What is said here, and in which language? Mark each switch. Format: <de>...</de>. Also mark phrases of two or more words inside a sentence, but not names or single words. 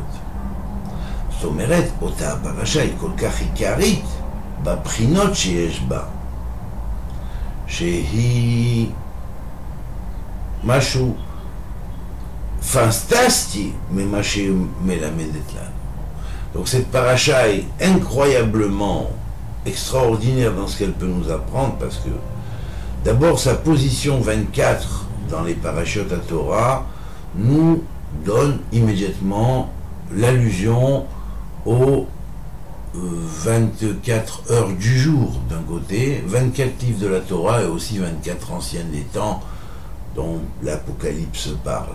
<he>זאת אומרת, אותה הפרשה היא כל כך עיקרית בבחינות שיש בה, שהיא משהו פנטסטי ממה שהיא מלמדת לנו.</he> <fr>Donc cette paracha est incroyablement extraordinaire dans ce qu'elle peut nous apprendre parce que d'abord sa position 24 dans les parachutes à Torah nous donne immédiatement l'allusion aux 24 heures du jour d'un côté, 24 livres de la Torah et aussi 24 anciennes des temps dont l'Apocalypse parle.</fr>